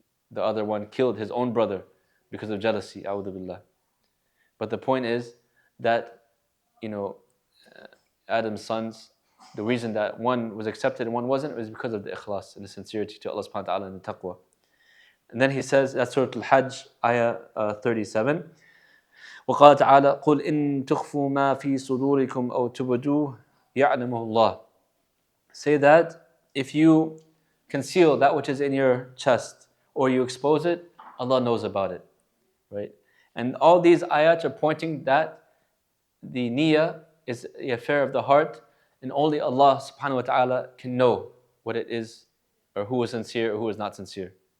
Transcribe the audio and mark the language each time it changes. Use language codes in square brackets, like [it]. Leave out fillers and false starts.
[en] The other one killed his own brother because of jealousy, a'udhu billah. But the point is that, Adam's sons, the reason that one was accepted and one wasn't was because of the Ikhlaas and the sincerity to Allah subhanahu wa ta'ala and the taqwa. And then he says, that's Surah Al-Hajj, ayah 37. [ar] وقال تعالى قل إن تخفوا ما في صدوركم أو تبدوه يعلمه الله. [en] Say that if you conceal that which is in your chest or you expose it, Allah knows about it. Right? And all these ayats are pointing that the niyyah is the affair of the heart, and only Allah subhanahu wa ta'ala can know what it is, or who is sincere or who is not sincere.